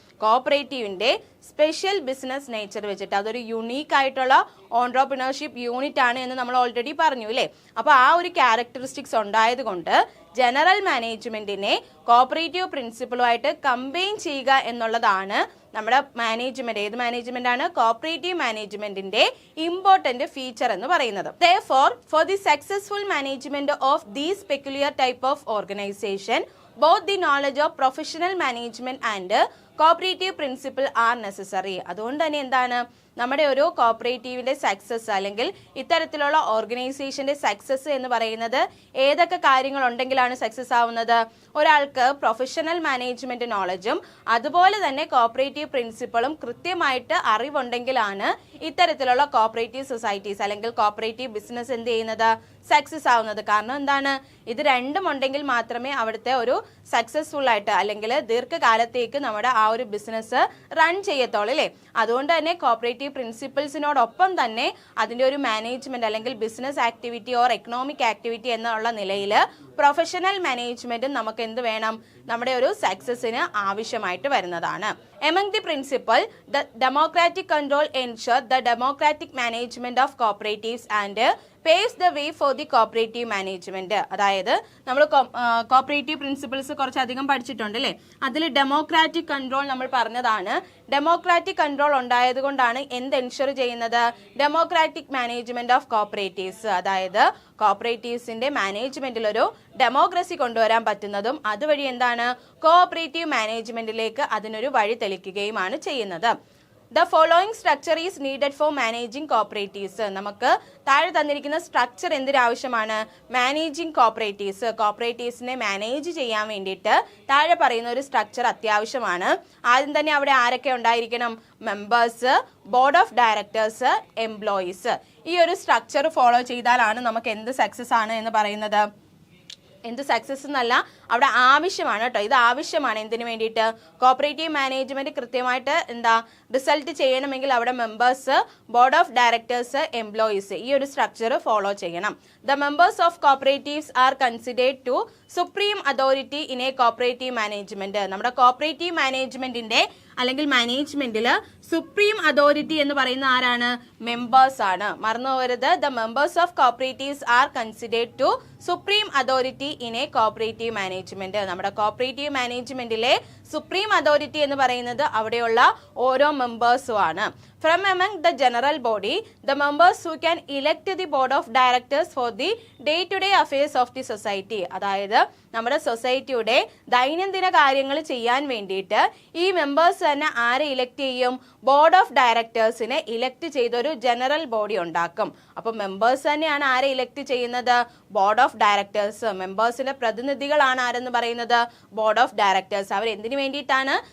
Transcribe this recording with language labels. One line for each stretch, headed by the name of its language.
Malayalam: കോപ്പറേറ്റീവിന്റെ special business nature വെച്ചിട്ട് അതൊരു unique ആയിട്ടുള്ള ഓൺട്രപ്രണർഷിപ്പ് യൂണിറ്റ് ആണ് എന്ന് നമ്മൾ ഓൾറെഡി പറഞ്ഞു അല്ലേ? അപ്പോൾ ആ ഒരു ക്യാരക്ടറിസ്റ്റിക്സ് ഉണ്ടായത് കൊണ്ട് ജനറൽ മാനേജ്മെന്റിനെ കോപ്പറേറ്റീവ് പ്രിൻസിപ്പിളുമായിട്ട് കമ്പൈൻ ചെയ്യുക എന്നുള്ളതാണ് നമ്മുടെ മാനേജ്മെന്റ്. ഏത് മാനേജ്മെന്റ് ആണ്? കോപ്പറേറ്റീവ് മാനേജ്മെന്റിന്റെ ഇമ്പോർട്ടന്റ് ഫീച്ചർ എന്ന് പറയുന്നത്.
English: Therefore, for the successful management of these peculiar type of organization, both the knowledge of professional management and cooperative principle are necessary.
Malayalam: അതുകൊണ്ട് തന്നെ എന്താണ് നമ്മുടെ ഒരു കോപ്പറേറ്റീവിന്റെ സക്സസ് അല്ലെങ്കിൽ ഇത്തരത്തിലുള്ള ഓർഗനൈസേഷന്റെ സക്സസ് എന്ന് പറയുന്നത് ഏതൊക്കെ കാര്യങ്ങൾ ഉണ്ടെങ്കിലാണ് സക്സസ് ആവുന്നത്? ഒരാൾക്ക് പ്രൊഫഷണൽ മാനേജ്മെന്റ് നോളജും അതുപോലെ തന്നെ കോപ്പറേറ്റീവ് പ്രിൻസിപ്പിളും കൃത്യമായിട്ട് അറിവുണ്ടെങ്കിലാണ് ഇത്തരത്തിലുള്ള കോപ്പറേറ്റീവ് സൊസൈറ്റീസ് അല്ലെങ്കിൽ കോപ്പറേറ്റീവ് ബിസിനസ് എന്ത് ചെയ്യുന്നത്? സക്സസ് ആവുന്നത്. കാരണം എന്താണ്? ഇത് രണ്ടും ഉണ്ടെങ്കിൽ മാത്രമേ അവിടുത്തെ ഒരു സക്സസ്ഫുൾ ആയിട്ട് അല്ലെങ്കിൽ ദീർഘകാലത്തേക്ക് നമ്മുടെ ആ ഒരു ബിസിനസ് റൺ ചെയ്യത്തുള്ളൂ അല്ലേ? അതുകൊണ്ട് തന്നെ കോപ്പറേറ്റീവ് പ്രിൻസിപ്പിൾസിനോടൊപ്പം തന്നെ അതിൻ്റെ ഒരു മാനേജ്മെന്റ് അല്ലെങ്കിൽ business activity or economic activity എന്നുള്ള നിലയിൽ പ്രൊഫഷണൽ മാനേജ്മെന്റും നമുക്ക് എന്ത് വേണം? നമ്മുടെ ഒരു സക്സസിന് ആവശ്യമായിട്ട് വരുന്നതാണ്.
English: Among the principle, the democratic control ensure the democratic management of cooperatives and paves the way for the cooperative management.
Malayalam: അതായത് നമ്മൾ കോപ്പറേറ്റീവ് പ്രിൻസിപ്പിൾസ് കുറച്ചധികം പഠിച്ചിട്ടുണ്ട് അല്ലേ. അതിൽ ഡെമോക്രാറ്റിക് കൺട്രോൾ നമ്മൾ പറഞ്ഞതാണ്. ഡെമോക്രാറ്റിക് കൺട്രോൾ ഉണ്ടായത് കൊണ്ടാണ് എന്ത് എൻഷുർ ചെയ്യുന്നത്?
English: Democratic management of cooperatives.
Malayalam: അതായത് കോപ്പറേറ്റീവ്സിന്റെ മാനേജ്മെന്റിൽ ഒരു ഡെമോക്രസി കൊണ്ടുവരാൻ പറ്റുന്നതും അതുവഴി എന്താണ് കോഓപ്പറേറ്റീവ് മാനേജ്മെന്റിലേക്ക് അതിനൊരു വഴി തെളിക്കുകയുമാണ് ചെയ്യുന്നത്.
English: The following structure is needed for managing cooperatives.
Malayalam: നമുക്ക് താഴെ തന്നിരിക്കുന്ന സ്ട്രക്ചർ എന്തിനാവശ്യമാണ്? Managing cooperatives. കോപ്പറേറ്റീവ്സിനെ മാനേജ് ചെയ്യാൻ വേണ്ടിയിട്ട് താഴെ പറയുന്ന ഒരു സ്ട്രക്ചർ അത്യാവശ്യമാണ്. ആദ്യം തന്നെ അവിടെ ആരൊക്കെ ഉണ്ടായിരിക്കണം? Members, board of directors, employees. ഈ ഒരു സ്ട്രക്ചർ ഫോളോ ചെയ്താലാണ് നമുക്ക് എന്ത് സക്സസ് ആണ് എന്ന് പറയുന്നത്. എന്ത് സക്സസ് എന്നല്ല, അവിടെ ആവശ്യമാണ് കേട്ടോ. ഇത് ആവശ്യമാണ് എന്തിനു വേണ്ടിയിട്ട്? കോപ്പറേറ്റീവ് മാനേജ്മെന്റ് കൃത്യമായിട്ട് റിസൾട്ട് ചെയ്യണമെങ്കിൽ അവിടെ members, board of directors, employees ഈ ഒരു സ്ട്രക്ചർ ഫോളോ ചെയ്യണം.
English: The members of cooperatives are considered to supreme authority in a cooperative management.
Malayalam: നമ്മുടെ കോപ്പറേറ്റീവ് മാനേജ്മെന്റിന്റെ അല്ലെങ്കിൽ മാനേജ്മെന്റിൽ സുപ്രീം അതോറിറ്റി എന്ന് പറയുന്ന ആരാണ്? മെമ്പേഴ്സ് ആണ്. മറന്നു പോകരുത്.
English: The members of cooperatives are considered to supreme authority in a cooperative management.
Malayalam: നമ്മുടെ കോപ്പറേറ്റീവ് മാനേജ്മെന്റിലെ സുപ്രീം അതോറിറ്റി എന്ന് പറയുന്നത് അവിടെയുള്ള ഓരോ മെമ്പേഴ്സും ആണ്.
English: From among the general body, the members who can elect the board of directors for the day-to-day affairs of the society.
Malayalam: അതായത് നമ്മുടെ സൊസൈറ്റിയുടെ ദൈനംദിന കാര്യങ്ങൾ ചെയ്യാൻ വേണ്ടിയിട്ട് ഈ മെമ്പേഴ്സ് തന്നെ ആരെ ഇലക്ട് ചെയ്യും? ബോർഡ് ഓഫ് ഡയറക്ടേഴ്സിനെ ഇലക്ട് ചെയ്തൊരു ജനറൽ ബോഡി ഉണ്ടാക്കും. അപ്പോൾ മെമ്പേഴ്സ് തന്നെയാണ് ആരെ ഇലക്ട് ചെയ്യുന്നത്? Board of directors. മെമ്പേഴ്സിന്റെ പ്രതിനിധികളാണ് ആരെന്ന് പറയുന്നത്? Board of directors. അവർ എന്തിനു വേണ്ടിയിട്ടാണ്?